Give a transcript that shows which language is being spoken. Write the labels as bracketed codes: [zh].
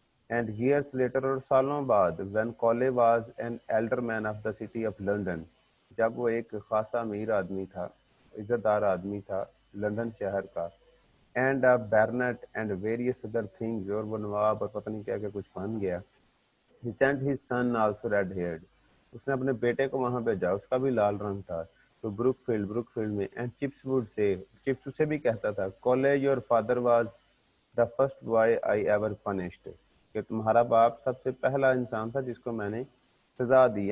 [en] and years later, [ur] اور سالوں بعد، [en] When Kale was an alderman of the city of London. [ur] جب وہ ایک خاصا امیر آدمی تھا، عزت دار آدمی تھا لندن شہر کا. [en] and baronet and various other things, [ur] اور وہ نواب اور پتہ نہیں کیا کیا کچھ بن گیا. [en] He sent his son also red haired. [ur] اس نے اپنے بیٹے کو وہاں بھیجا، اس کا بھی لال رنگ تھا. تو بروک فیلڈ میں [en] and chips wood سے، [ur] chips اسے بھی کہتا تھا [en] کالے your father was the first boy I ever punished, [ur] کہ تمہارا باپ سب سے پہلا انسان تھا جس کو میں نے سزا دی.